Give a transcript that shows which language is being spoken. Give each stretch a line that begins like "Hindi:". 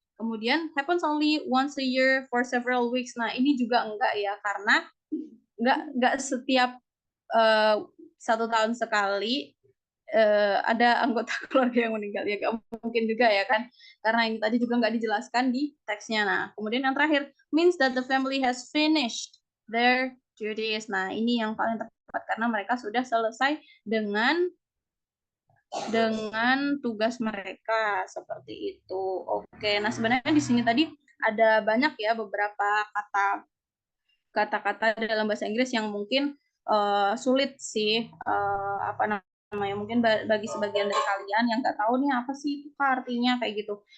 English: Kemudian happens only once a year for several weeks.
Indonesian: Nah, ini juga enggak ya, karena enggak setiap 1 tahun sekali ada anggota keluarga yang meninggal ya, gak mungkin juga ya kan, karena ini tadi juga nggak dijelaskan di teksnya. Nah, kemudian yang terakhir,
English: means that the family has finished their duties.
Indonesian: Nah, ini yang paling tepat karena mereka sudah selesai dengan tugas mereka seperti itu. Oke, nah sebenarnya di sini tadi ada banyak ya beberapa kata-kata dalam bahasa Inggris yang mungkin sulit sih, mungkin bagi sebagian dari kalian yang nggak tahu nih apa sih itu artinya kayak gitu.